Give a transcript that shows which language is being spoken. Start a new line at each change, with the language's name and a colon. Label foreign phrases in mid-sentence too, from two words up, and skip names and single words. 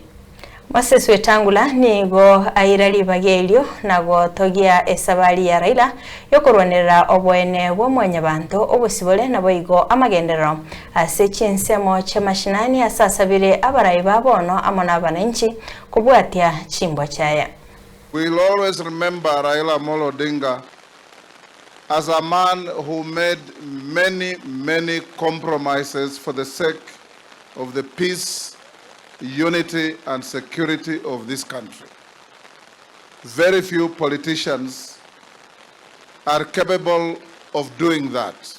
Gusii: Moses Wetangula nigo airari bagelio nago togia esabali ya Raila yokorwanira OBOINA bw'omwanya bantu obusibole nabo igo amagenderero ase chinsemo chamashinani asasabire Abarai babono amona abananchi kubwatia chimbo chaya.
English: We'll always remember Raila Odinga as a man who made many compromises for the sake of the peace, unity and security of this country. Very few politicians are capable of doing that.